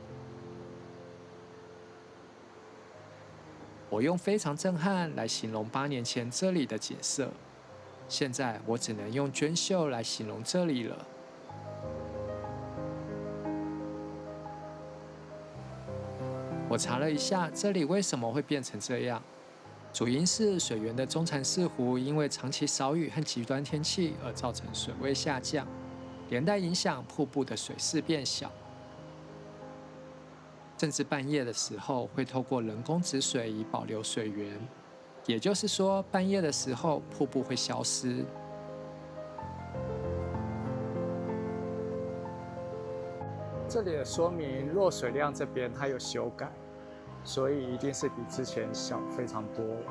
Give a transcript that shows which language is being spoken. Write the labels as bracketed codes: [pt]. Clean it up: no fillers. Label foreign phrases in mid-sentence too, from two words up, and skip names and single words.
[zh] 我用非常震撼來形容8年前這裡的景色，現在我只能用娟秀來形容這裡了。我查了一下，這裡為什麼會變成這樣，主因是水源的中禪寺湖因為長期少雨和極端天氣而造成水位下降，連帶影響瀑布的水勢變小。甚至半夜的時候會透過人工止水以保留水源，也就是說半夜的時候瀑布會消失。這裡的說明弱水量這邊它有修改，所以一定是比之前小非常多。